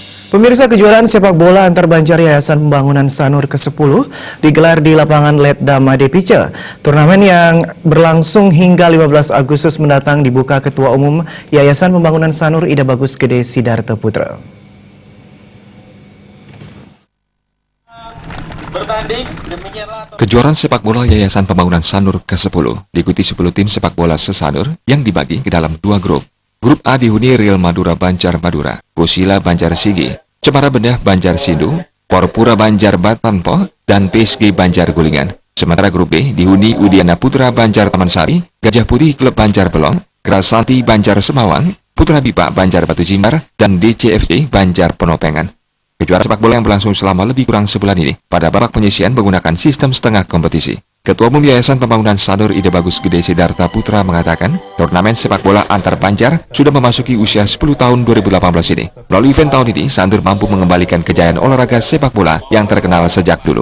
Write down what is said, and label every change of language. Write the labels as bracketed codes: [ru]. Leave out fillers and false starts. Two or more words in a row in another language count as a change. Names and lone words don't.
[id] Pemirsa, kejuaraan sepak bola antar Banjar Yayasan Pembangunan Sanur ke-10 digelar di lapangan Letda Madepice. Turnamen yang berlangsung hingga 15 Agustus mendatang dibuka Ketua Umum Yayasan Pembangunan Sanur Ida Bagus Gede Sidarto Putra. Kejuaraan sepak bola Yayasan Pembangunan Sanur ke-10 diikuti 10 tim sepak bola se-Sanur yang dibagi ke dalam 2 grup. Grup A dihuni Real Madura Banjar Madura, Kusila Banjar Sigi, Cemara Bedah Banjar Sindu, Porpura Banjar Batanpo, dan PSG Banjar Gulingan. Sementara grup B dihuni Udiana Putra Banjar Taman Sari, Gajah Putih Klub Banjar Belong, Grasanti Banjar Semawang, Putra Bipa Banjar Batu Jimbar, dan DCFC Banjar Penopengan. Kejuaraan sepak bola yang berlangsung selama lebih kurang sebulan ini pada babak penyisian menggunakan sistem setengah kompetisi. Ketua Umum Yayasan Pembangunan Sanur Ida Bagus Gede Sidarto Putra mengatakan, turnamen sepak bola antar Banjar sudah memasuki usia 10 tahun 2018 ini. Melalui event tahun ini, Sanur mampu mengembalikan kejayaan olahraga sepak bola yang terkenal sejak dulu.